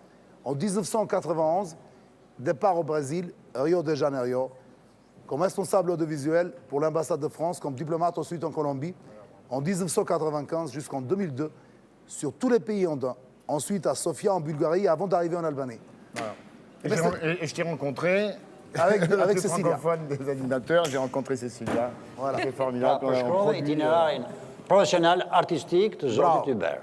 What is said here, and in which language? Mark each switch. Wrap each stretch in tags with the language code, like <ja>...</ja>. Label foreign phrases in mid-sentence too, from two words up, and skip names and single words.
<fr>En 1991, départ au Brésil, Rio de Janeiro, comme responsable audiovisuel pour l'ambassade de France, comme diplomate ensuite en Colombie, en 1995 jusqu'en 2002, sur tous les pays andins, ensuite à Sofia en Bulgarie, avant d'arriver en Albanie. Voilà. Et je t'ai rencontré... Avec Cécilia. Francophone des animateurs, j'ai rencontré Cécilia. Voilà. C'est formidable.</fr> <sq>Për shkruaj itinerarin profesional artistik të zotit Hubert.</sq>